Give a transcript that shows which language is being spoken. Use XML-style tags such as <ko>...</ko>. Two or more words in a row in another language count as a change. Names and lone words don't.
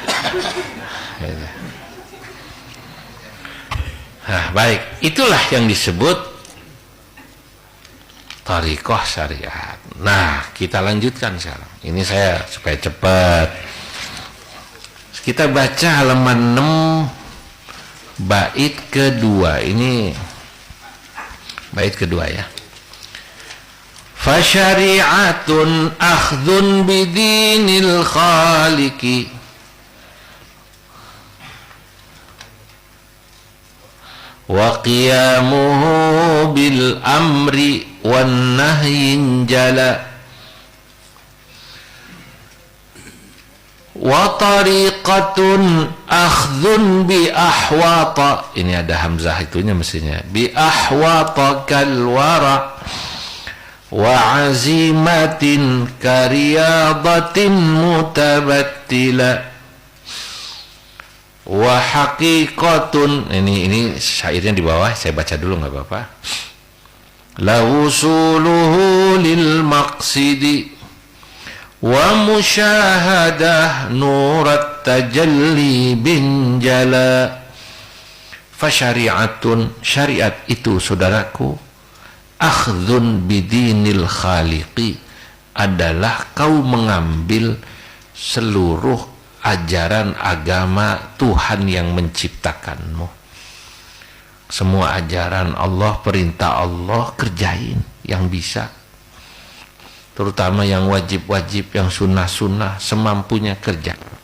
<id>Nah, baik, itulah yang disebut thariqah syariat. Nah, kita lanjutkan sekarang. Ini saya supaya cepat. Kita baca halaman 6 bait kedua. Ini bait kedua ya.</id> <ar>فشريعة أخذ بدين الخالق وقيامه بالأمر والنهي جلا وطريقة أخذ بأحوط.</ar> <id>Ini ada hamzah itunya mestinya.</id> <ar>بأحوط كالورع وعزيمة كرياضة متبتلا وحقيقة.</ar> <id>Ini syairnya di bawah, saya baca dulu nggak apa-apa.</id> <ar>لوصوله للمقصد ومشاهدة نور التجلي بانجلا.</ar> <id>Fasyari'atun, syariat itu saudaraku,</id> <ar>أخذ بدين الخالق,</ar> <id>adalah kau mengambil seluruh ajaran agama Tuhan yang menciptakanmu. Semua ajaran Allah, perintah Allah kerjain yang bisa, terutama yang wajib-wajib, yang sunnah-sunnah, semampunya kerja.</id>